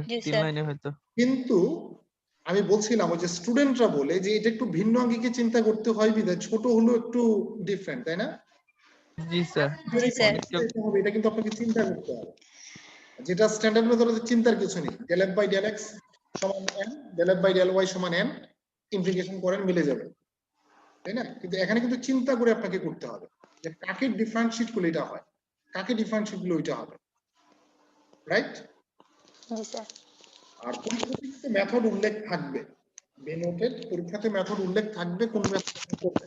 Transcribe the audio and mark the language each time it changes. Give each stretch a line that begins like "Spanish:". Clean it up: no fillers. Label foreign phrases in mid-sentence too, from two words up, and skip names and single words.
Bangla: জি 3 স্যার। লাইনে হয়তো। কিন্তু আমি বলছিলাম ওই যে স্টুডেন্টরা বলে যে এটা একটু ভিন্ন আঙ্গিকে চিন্তা করতে হয়, বিধায় ছোট হলো একটু ডিফারেন্ট, তাই না? জি স্যার। জি স্যার। এটা কিন্তু আপনাকে চিন্তা করতে হবে, যেটা স্ট্যান্ডার্ড মেথডে চিন্তার কিছু নেই।
English: del f by del x
Bangla: সমান n,
English: del f by del y
Bangla: সমান n, ইন্টিগ্রেশন করেন মিলে যাবে, তাই না? কিন্তু এখানে কিন্তু চিন্তা করে আপনাকে করতে হবে যে কাকে ডিফারেন্সিয়েট করলে এটা হয়, কাকে ডিফারেন্সিয়েট করলে ওইটা হবে, রাইট? জি স্যার। আর পরীক্ষাতে কিন্তু মেথড উল্লেখ থাকবে, বেনোটেড পরীক্ষাতে মেথড উল্লেখ থাকবে কোন মেথড করবেন।